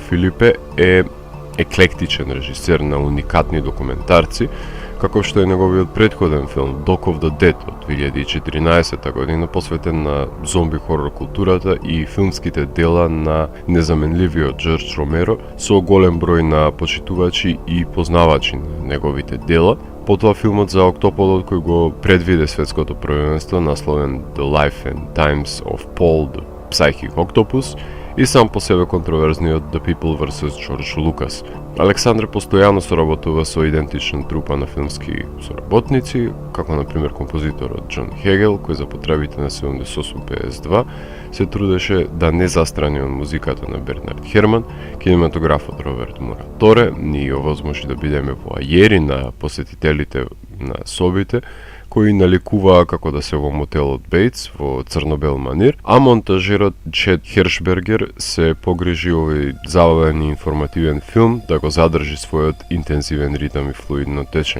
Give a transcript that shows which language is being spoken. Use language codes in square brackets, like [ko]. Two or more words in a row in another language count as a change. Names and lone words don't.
[mk] Филипе е еклектичен режисер на уникатни документарци, како што е неговиот претходен филм Dog of the Dead од 2014 година, посветен на зомби хорор културата и филмските дела на незаменливиот Џорџ Ромеро, со голем број на почитувачи и познавачи на неговите дела. Потоа филмот за Октоподот кој го предвиде светското првенство, насловен The Life and Times of Paul the Psychic Octopus, и сам по себе контроверзниот The People vs. Џорџ Лукас. Александре постојано соработува со идентична трупа на филмски соработници, како на пример композиторот Џон Хегел, кој за потребите на 78-52 се трудеше да не застрани од музиката на Бернард Херман, кинематографот Роберт Мураторе, ни овозможи да бидеме воајери на посетителите на собите, кои наликуваа како да се во мотелот Бейтс во црно-бел манир, а монтажерот Чед Хершбергер се погрижи овој забавен и информативен филм да го задржи својот интензивен ритам и флуидно течење.